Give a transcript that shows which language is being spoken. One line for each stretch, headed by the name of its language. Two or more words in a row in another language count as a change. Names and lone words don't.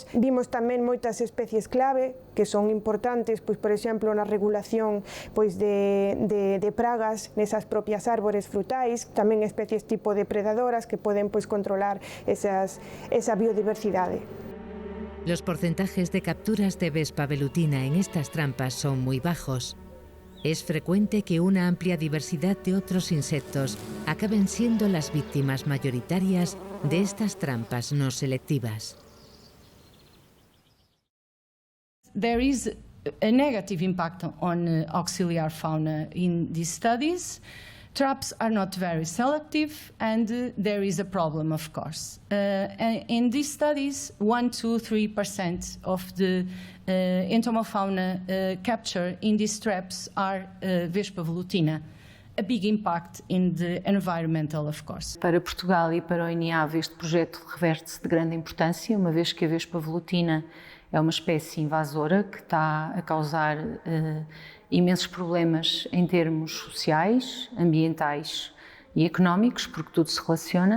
Galician: Vimos tamén moitas especies clave que son importantes, por exemplo, na regulación de pragas nesas propias árbores frutais, tamén especies tipo depredadoras que poden controlar esa biodiversidade.
Spanish: Los porcentajes de capturas de Vespa velutina en estas trampas son muy bajos. Es frecuente que una amplia diversidad de otros insectos acaben siendo las víctimas mayoritarias de estas trampas no selectivas.
English: There is a negative impact on auxiliar fauna in these studies. Traps are not very selective, and there is a problem, of course. In these studies, 1–3% of the entomofauna capture in these traps are Vespa velutina. A big impact in the environmental, of course.
Portuguese: Para Portugal e para o INIAV, este projeto reverte-se de grande importância, uma vez que a Vespa velutina é uma espécie invasora que está a causar imensos problemas em termos sociais, ambientais e económicos, porque tudo se relaciona.